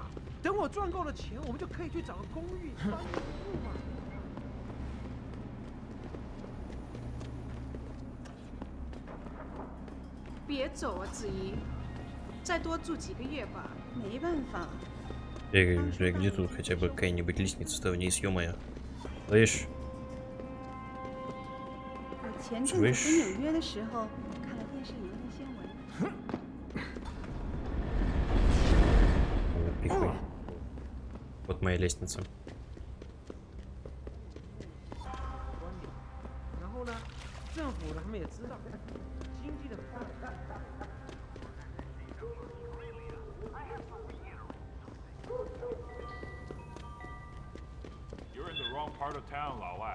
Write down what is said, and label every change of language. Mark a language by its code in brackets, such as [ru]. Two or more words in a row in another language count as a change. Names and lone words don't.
[zh] 等我赚够了钱，我们就可以去找个公寓商业住嘛。别走啊，子怡，再多住几个月吧。没办法。 [ru] Где тут хотя бы какая-нибудь лестница-то вниз, ё-моё. Слышь? [zh] 我前阵子回纽约的时候，看了电视有一新闻。 [ru] Пихуй. Вот моя лестница. [zh] 然后呢，政府呢，他们也知道经济的。 [en] You're in the wrong part of town, 老外.